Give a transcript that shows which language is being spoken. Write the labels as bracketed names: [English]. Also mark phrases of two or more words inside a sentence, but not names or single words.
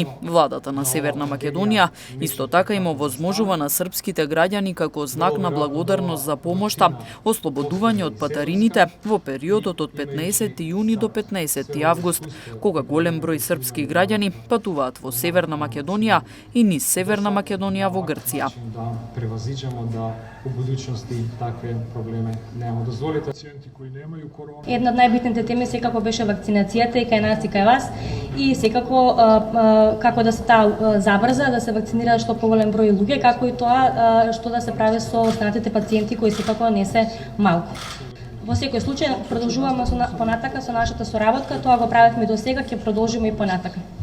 [Macedonian] Владата на Северна Македонија исто така им овозможува на српските граѓани како знак на благодарност за помошта, ослободување од патарините во периодот од 15 јуни до 15 август, кога голем број српски граѓани патуваат во Северна Македонија и низ Северна Македонија во Грција. [Serbian] Да превазиđemo da u budućnosti takve probleme nemamo. Dozvolite pacijenti koji nemaju koronu. [Macedonian] Една од најбитните теми секако беше вакцинацијата и кај нас и кај вас и секако како да се таа забрза, да се вакцинираат што поголем број луѓе, како и тоа што да се прави со останатите пациенти кои секако не се малку. Во секој случај продолжуваме понатака со нашата соработка, тоа го правевме до сега, ќе продолжиме и понатака.